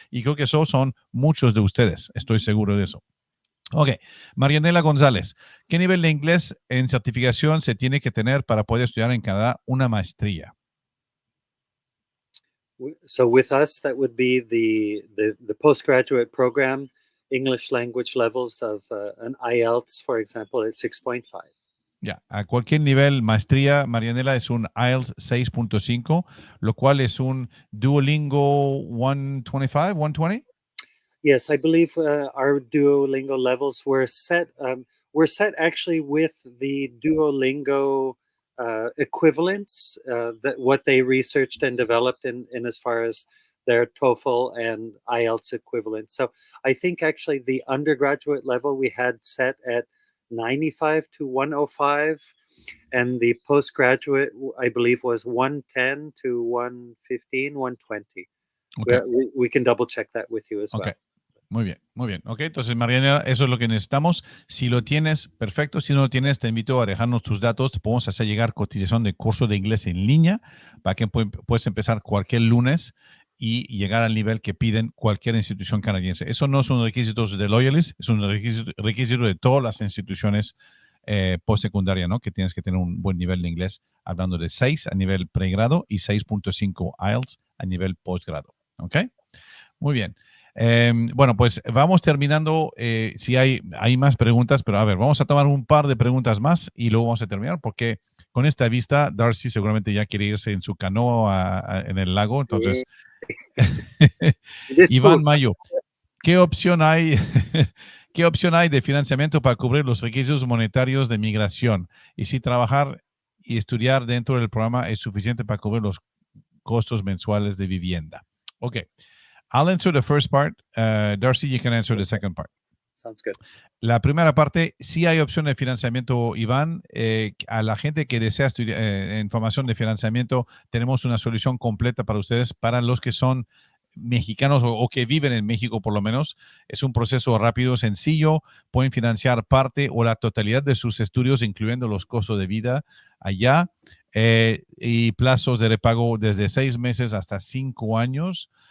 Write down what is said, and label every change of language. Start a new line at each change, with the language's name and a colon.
Spanish: Y creo que esos son muchos de ustedes, estoy seguro de eso. Ok, Marianela González, ¿qué nivel de inglés en certificación se tiene que tener para poder estudiar en Canadá una maestría?
English: So with us, that would be the postgraduate program, English language levels of an IELTS, for example, at 6.5.
Spanish: Ya, a cualquier nivel maestría, Marianela, es un IELTS 6.5, lo cual es un Duolingo 125, 120.
English: Yes, I believe our Duolingo levels were set. We're set actually with the Duolingo equivalents that what they researched and developed in as far as their TOEFL and IELTS equivalents. So I think actually the undergraduate level we had set at 95 to 105, and the postgraduate I believe was 110 to 115, 120. Okay. We can double check that with you as well.
Spanish: Muy bien, muy bien. Ok, entonces, Mariana, eso es lo que necesitamos. Si lo tienes, perfecto. Si no lo tienes, te invito a dejarnos tus datos. Te podemos hacer llegar cotización de curso de inglés en línea para que puedas empezar cualquier lunes y llegar al nivel que piden cualquier institución canadiense. Eso no son requisitos de Loyalist, es un requisito de todas las instituciones postsecundaria, ¿no? Que tienes que tener un buen nivel de inglés, hablando de 6 a nivel pregrado y 6.5 IELTS a nivel postgrado. ¿Ok? Muy bien. Bueno, pues vamos terminando. Si hay más preguntas, pero a ver, vamos a tomar un par de preguntas más y luego vamos a terminar, porque con esta vista, Darcy seguramente ya quiere irse en su canoa en el lago. Entonces, sí. Iván Mayo, ¿qué opción hay? ¿Qué opción hay de financiamiento para cubrir los requisitos monetarios de migración? Y si trabajar y estudiar dentro del programa es suficiente para cubrir los costos mensuales de vivienda. Ok.
English: I'll answer the first part. Darcy, you can answer the second part. Sounds good.
Spanish: La primera parte, sí hay opción de financiamiento, Iván. A la gente que desea estudiar información de financiamiento, tenemos una solución completa para ustedes, para los que son mexicanos o que viven en México por lo menos. Es un proceso rápido, sencillo. Pueden financiar parte o la totalidad de sus estudios, incluyendo los costos de vida allá, y plazos de repago desde 6 meses hasta 5 años.